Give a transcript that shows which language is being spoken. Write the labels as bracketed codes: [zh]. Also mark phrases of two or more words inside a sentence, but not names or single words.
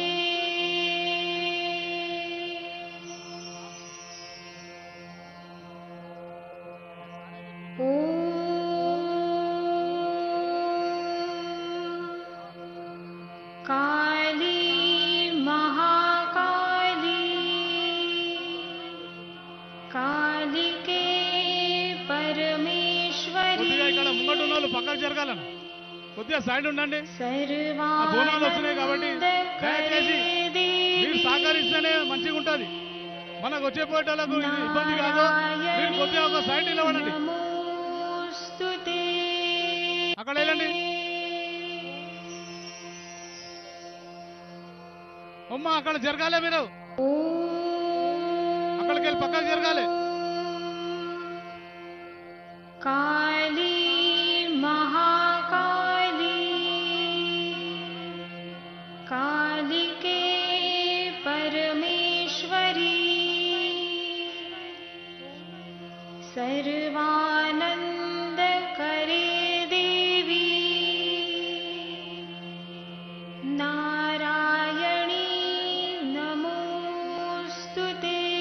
[sa] काली महाकाली कालिके परमेश्वरी। [te] ముంగటున్నోళ్ళు పక్కకు జరగాలని కొద్దిగా సైడ్ ఉండండి. బోనాలు వస్తున్నాయి కాబట్టి దయచేసి మీరు సహకరిస్తేనే మంచిగా ఉంటుంది. మనకు వచ్చే పోయేటోళ్ళకు ఇబ్బంది కాదు. మీరు కొద్దిగా ఒక సైడ్ నిలబడండి. అక్కడ వెళ్ళండి. అమ్మ అక్కడ జరగాలి. మీరు అక్కడికి వెళ్ళి పక్కకు జరగాలి. [sa] काली महाकाली कालिके परमेश्वरी सर्वानंदकरे देवी नारायणी नमोस्तुते।